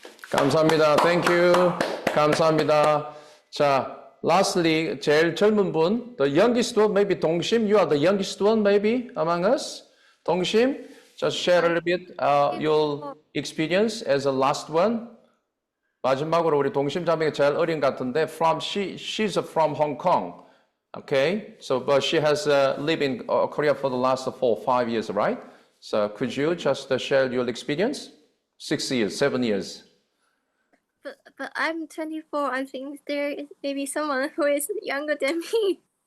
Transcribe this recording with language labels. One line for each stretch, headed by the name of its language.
Korean: 감사합니다.
English: Thank you.
Korean: 감사합니다. 자,
English: lastly,
Korean: 제일 젊은 분,
English: the youngest one, maybe 동심. You are the youngest one, maybe among us. 동심, just share a little bit your experience as the last one.
Korean: 마지막으로 우리 동심 자매가 제일 어린 같은데,
English: she's from Hong Kong. Okay, so but she has lived in Korea for the last 4 or 5 years, right? So could you just share your experience? 6 years, 7 years. But I'm 24. I think there is maybe someone who is younger than me.